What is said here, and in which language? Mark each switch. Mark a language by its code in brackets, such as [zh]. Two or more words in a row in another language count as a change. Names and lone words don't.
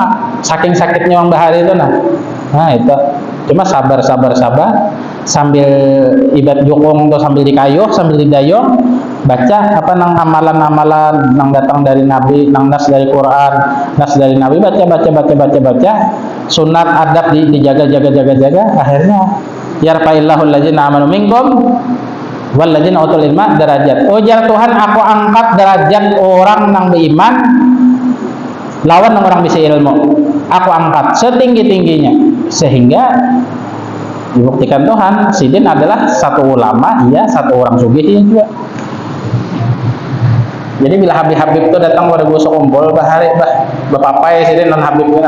[bjn] Saking sakitnya orang Bahari itu nah itu. Cuma sabar sambil ibadah jukung atau sambil dikayuh, sambil didayung, baca apa nang amalan-amalan nang datang dari Nabi, nang nas dari Quran, nas dari Nabi, baca, sunat adab dijaga, akhirnya [ar] يرفع الله الذين آمنوا منكم والذين أوتوا العلم درجات. [bjn] Ujar Tuhan, aku angkat derajat orang nang beriman lawan nang orang bisa ilmu. Aku angkat setinggi-tingginya, sehingga dibuktikan Tuhan sidin adalah satu ulama, satu orang sugih juga. Jadi bila Habib itu datang pada gosok kumpul Bahari, bapapai sidin non Habibnya.